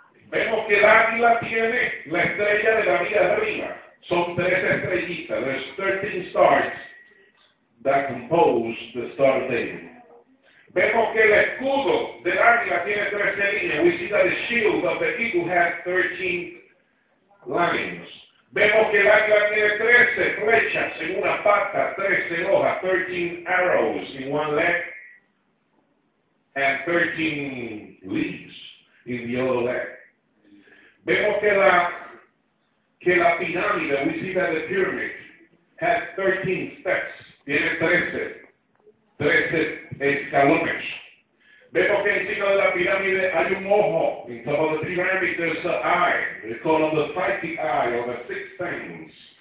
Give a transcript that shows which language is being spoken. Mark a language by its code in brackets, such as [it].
[es] Vemos que el águila tiene la estrella de la vida arriba. Son tres estrellitas. [en] There's 13 stars that compose the star David. [es] Vemos que el escudo del águila tiene 13 líneas. [en] We see that the shield of the eagle has 13 lines. [es] Vemos que el águila tiene 13 flechas en una pata, 13 hojas, [en] 13 arrows in one leg, and 13 leaves in the other leg. [es] Vemos que la pirámide, [en] we see that the pyramid, has 13 steps, [es] tiene 13 escalones. Vemos que encima de la pirámide hay un ojo. [en] In top of the pyramid there's an eye. It's called the psychic eye or the sixth sense.